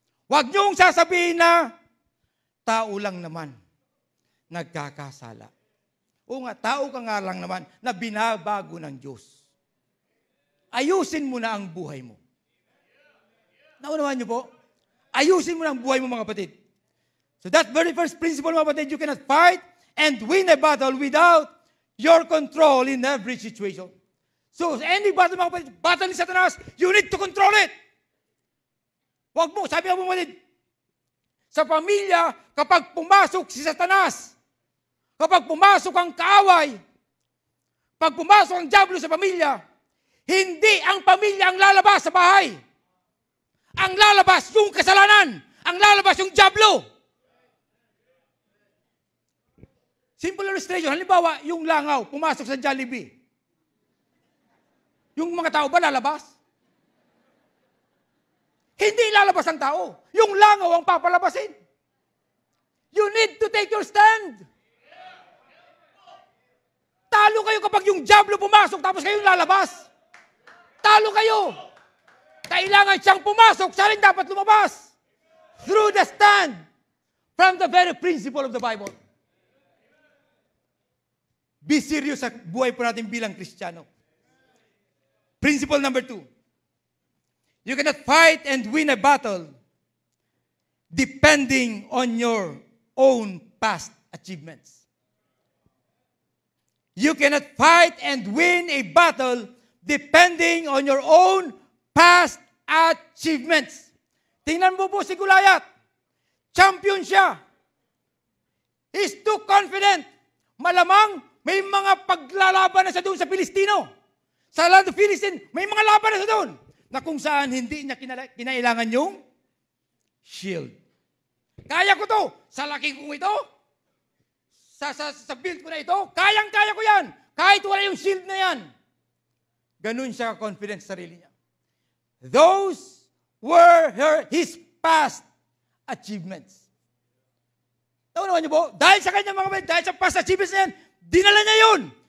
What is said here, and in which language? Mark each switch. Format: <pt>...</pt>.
<tl>Huwag nyong sasabihin na tao lang naman nagkakasala. O nga, tao ka nga lang naman na binabago ng Diyos. Ayusin mo na ang buhay mo. Naunawan niyo po? Ayusin mo na ang buhay mo mga kapatid.</tl> <en>So that very first principle</en> <tl>mga kapatid,</tl> <en>you cannot fight and win a battle without your control in every situation.</en> <tl>So any battle mga kapatid, battle ni Satanas,</tl> <en>you need to control it.</en> <tl>Huwag mo, sabi nga po mga kapatid, sa pamilya kapag pumasok si Satanas. Kapag pumasok ang kaaway, pag pumasok ang diablo sa pamilya, hindi ang pamilya ang lalabas sa bahay. Ang lalabas yung kasalanan. Ang lalabas yung diablo.</tl> <en>Simple illustration.</en> <tl>Halimbawa, yung langaw, pumasok sa Jollibee. Yung mga tao ba lalabas? Hindi lalabas ang tao. Yung langaw ang papalabasin.</tl> <en>You need to take your stand.</en> <tl>Talo kayo kapag yung diablo pumasok tapos kayo lalabas. Talo kayo. Kailangan siyang pumasok, siya rin dapat lumabas.</tl> <en>Through the stand. From the very principle of the Bible. Be serious</en> <tl>sa buhay po natin bilang Kristiyano. Principle number 2.</tl> <en>You cannot fight and win a battle depending on your own past achievements. You cannot fight and win a battle depending on your own past achievements.</en> <tl>Tingnan mo po si Goliath. Champion siya.</tl> <en>He's too confident.</en> <tl>Malamang may mga paglalaban na siya doon sa Pilistino. Sa land of Philistine, may mga laban na siya doon. Na kung saan hindi niya kinailangan yung shield. Kaya ko to. Sa laki kong ito. Sa build ko na ito. Kayang-kaya ko yan. Kahit wala yung shield na yan. Ganun siya confident sa sarili niya.</tl> <en>Those were his past achievements.</en> <tl>Naman niyo po, dahil sa kanya mga kapatid, dahil sa past achievements na yan, dinala niya yun.</tl>